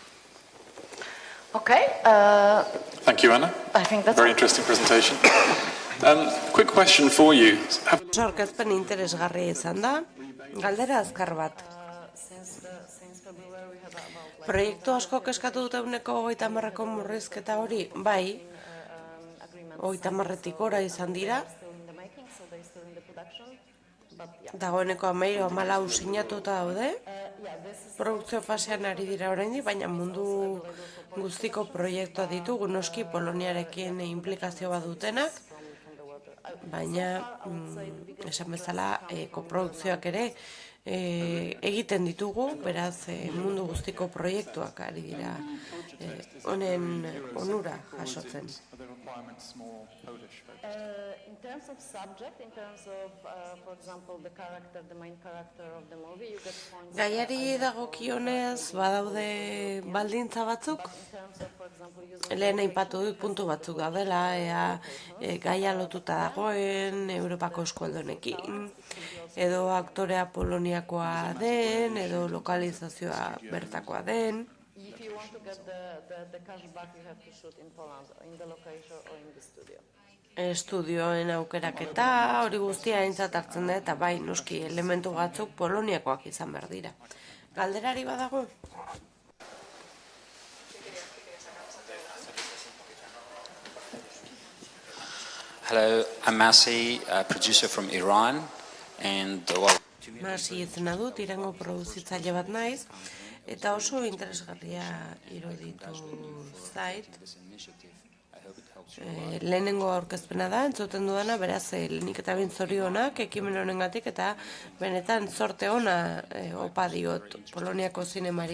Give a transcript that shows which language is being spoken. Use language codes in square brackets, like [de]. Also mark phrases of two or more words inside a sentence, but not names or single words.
[en] Okay, Thank you, Anna. I think that's Very interesting presentation. Quick question for you. [eu] Oso aurkezpen interesgarria izan da, galdera azkar bat. [en] Since February we have about [eu] Proiektu asko eskatu dute eguneko 30ko murrizketa hori, bai, [en] agreements [eu] 30tik gora izan dira, [en] still in the making, so they're still in the production. But yeah, [eu] dagoeneko 14 sinatuta daude, [en] yeah, this is [eu] produkzio fasean ari dira oraindik, baina mundu guztiko proiektua ditugu, noski Poloniarekin implikazio bat dutenak, [en] from the water. [eu] baina esan bezala koprodukzioak ere egiten ditugu, beraz mundu guztiko proiektuak ari dira honen onura jasotzen. [en] Are the requirements more Polish focused? In terms of subject, in terms of, for example, the main character of the movie, you get points. [eu] Gaiari dagokionez badaude baldintza batzuk, [en] In terms of, for example, using [eu] lehen aipatu dut puntu batzuk daudela, gaia lotuta dagoen, Europako eskualdonekin, edo aktorea poloniakoa den, edo lokalizazioa bertakoa den. [en] if you want to get the cash back, you have to shoot in Poland, in the location or in the studio. [eu] Estudioen aukeraketa, hori guztia aintzat hartzen da, eta bai, noski, elementu batzuk poloniakoak izan behar dira. Galderari badago? [en] Hello, I'm Masi, a producer from Iran, and [eu] Masi izena dut, Irango produzitzaile bat naiz, eta oso interesgarria iruditu zait. Lehenengo aurkezpena da, entzuten dudana, beraz, lehenik eta behin zorionak ekimen honengatik, eta benetan zorte ona opa diot Poloniako zinemari.